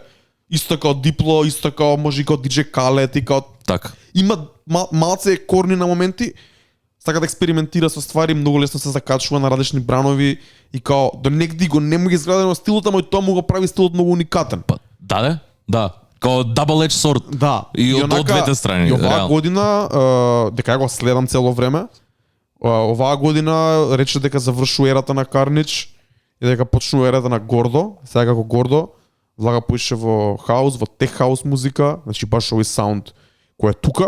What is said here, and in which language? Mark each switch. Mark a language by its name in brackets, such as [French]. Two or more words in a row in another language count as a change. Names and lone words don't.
[Macedonian] Исто како Дипло, исто како може и како DJ Khaled и како така. Има малце корни на моменти, сака да експериментира со ствари, многу лесно се закачува на различни бранови и као до негди го нема изградено стилот, ама и тоа му го прави стилот многу уникатен. Да. Као [English] double edge sword. [Macedonian] Да. И од двете страни. И оваа година, дека ја го следам цело време, оваа година рече дека завршува ерата на Карнич и дека почнува ерата на Гордо. Сега како Гордо влага поише во хаус, во [English] tech house [Macedonian] музика, значи баш овој саунд кој е тука.